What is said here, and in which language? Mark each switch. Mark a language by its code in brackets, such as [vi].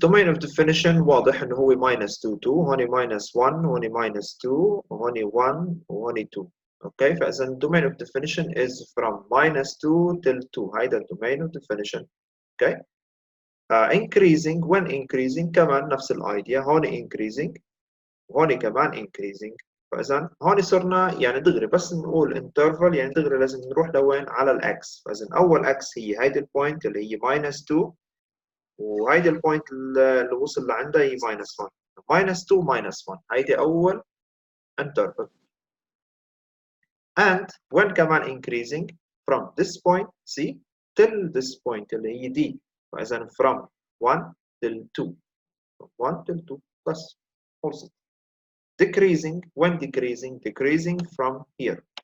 [en] domain of definition [ar] واضح انه هو [en] minus 2 2 هون minus 1 هون minus 2 وهون 1 وهون 2. [ar] اوكي، فاذا [en] domain of definition is from minus 2 till 2. [ar] هيدا [en] domain of definition. [ar] اوكي. [en] increasing when increasing [ar] كمان نفس الايديا. هون increasing وهون كمان increasing. فاذا هون صرنا يعني دغري بس نقول interval يعني دغري لازم نروح لوين؟ على الاكس. فاذا اول اكس هي هيدي البوينت اللي هي minus 2 وهيدي البوينت اللي وصل لعندها هي minus 1. [en] minus 2 minus 1 [ar] هيدي أول [en] interval. and when كمان increasing from this point C till this point اللي هي D. فإذا from 1 till 2. from 1 till 2 [ar] بس خلصت. [en] decreasing when decreasing from here.